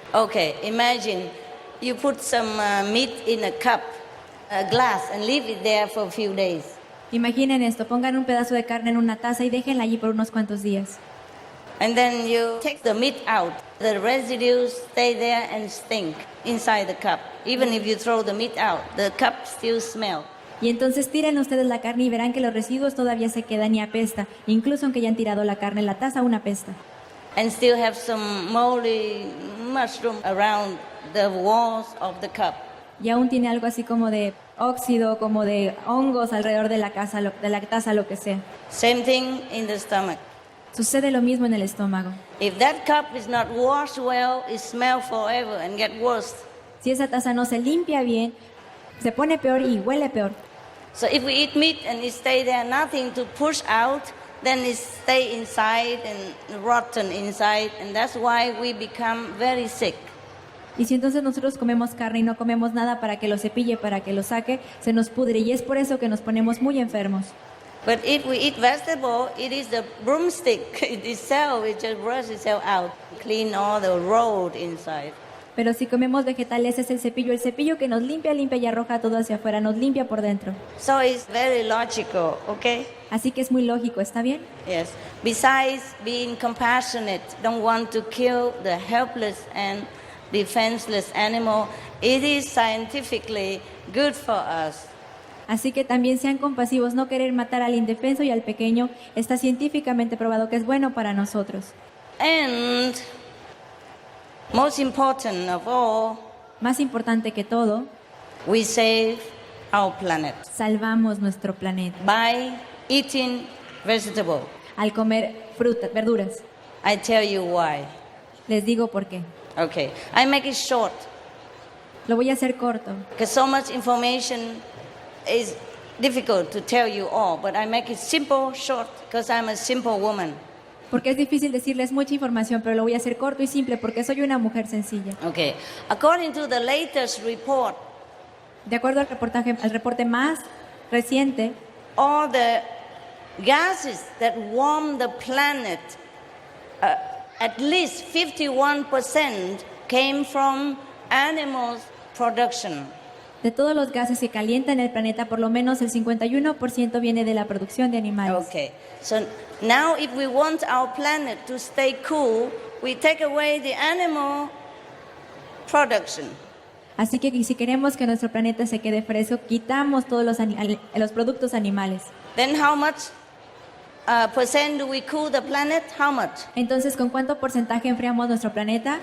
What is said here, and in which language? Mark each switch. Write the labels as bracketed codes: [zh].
[en] Okay, imagine you put some meat in a cup, a glass, and leave it there for a few days. [es] Imaginen esto, pongan un pedazo de carne en una taza y déjenla allí por unos cuantos días. [en] And then you take the meat out. The residues stay there and stink inside the cup. Even if you throw the meat out, the cup still smells. [es] Y entonces tiren ustedes la carne y verán que los residuos todavía se quedan y apesta. Incluso aunque ya han tirado la carne en la taza, aún apesta. [en] And still have some moldy mushroom around the walls of the cup. [es] Y aún tiene algo así como de óxido, como de hongos alrededor de la taza, lo que sea. [en] Same thing in the stomach. [es] Sucede lo mismo en el estómago. [en] If that cup is not washed well, it smells forever and get worse. [es] Si esa taza no se limpia bien, se pone peor y huele peor. [en] So if we eat meat and it stay there, nothing to push out, then it stay inside and rotten inside, and that's why we become very sick. [es] Y si entonces nosotros comemos carne y no comemos nada para que lo cepille, para que lo saque, se nos pudre y es por eso que nos ponemos muy enfermos. [en] But if we eat vegetable, it is the broomstick itself, it just brushes itself out, clean all the road inside. [es] Pero si comemos vegetales es el cepillo que nos limpia y arroja todo hacia afuera, nos limpia por dentro. [en] So it's very logical, okay? [es] Así que es muy lógico, ¿está bien? [en] Yes. Besides being compassionate, don't want to kill the helpless and defenseless animal, it is scientifically good for us. [es] Así que también sean compasivos, no querer matar al indefenso y al pequeño, está científicamente probado que es bueno para nosotros. [en] And most important of all, [es] más importante que todo, [en] we save our planet. [es] Salvamos nuestro planeta. [en] By eating vegetable. [es] Al comer frutas, verduras. [en] I tell you why. [es] Les digo por qué. [en] Okay, I make it short. [es] Lo voy a hacer corto. [en] Because so much information is difficult to tell you all, but I make it simple, short, because I'm a simple woman. [es] Porque es difícil decirles mucha información, pero lo voy a hacer corto y simple porque soy una mujer sencilla. [en] Okay, according to the latest report, [es] de acuerdo al reporte más reciente, [en] all the gases that warm the planet, at least 51% came from animals production. [es] De todos los gases que calientan el planeta, por lo menos el 51% viene de la producción de animales. [en] Okay, so now if we want our planet to stay cool, we take away the animal production. [es] Así que si queremos que nuestro planeta se quede fresco, quitamos todos los productos animales. [en] Then how much percent do we cool the planet? How much? [es] Entonces, ¿con cuánto porcentaje enfriamos nuestro planeta?